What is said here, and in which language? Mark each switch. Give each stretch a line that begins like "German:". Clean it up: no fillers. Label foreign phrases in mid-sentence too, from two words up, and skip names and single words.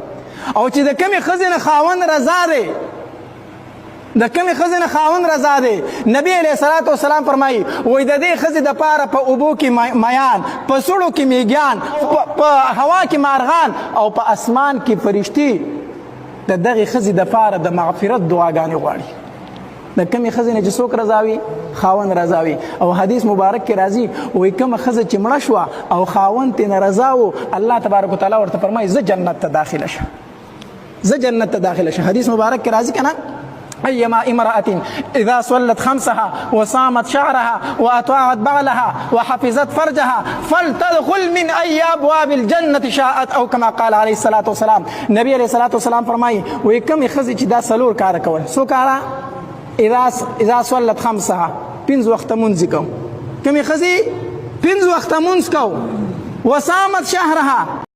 Pashto: او چې د کمې ښځې نه خاوند رضا دی، د کمې ښځې نه خاوند رضا دی، نبی
Arabic: علیه الصلاة والسلام
Pashto: فرمایي وایي د دې ښځې دپاره په اوبو کې میان، په سړو کې میږیان، په هوا کې مارغان، او په اسمان کې فرشتې د دغې ښځې دپاره د مغفرت دعاګانې غواړي. د کمې ښځې نه چې څوک رضا وي، خاوند رضا وي. او حدیث مبارک کې راځي وایي کومه ښځه چې مړه شوه او خاوند ترې نه رضا و،
Arabic: الله تبارک وتعالی
Pashto: ورته فرمایي زه جنت ته داخله شه، زه جنت ته داخله شه. حدیث مبارک کې راځي که نه
Arabic: أيما امرأة إذا صلت خمسها وصامت شعرها وأطاعت بعلها وحفظت فرجها فلتدخل من أي أبواب الجنة شاءت، أو كما قال عليه الصلاة والسلام.
Pashto: نبي
Arabic: عليه الصلاة والسلام
Pashto: فرمایي وایي کمې ښځې چې دا څلور کاره کول، څو کاره؟
Arabic: اذا صلت خمسها،
Pashto: 5 وخته مونځ کو، کمې ښځې 5 وخته مونځ کو،
Arabic: وصامت شهرها،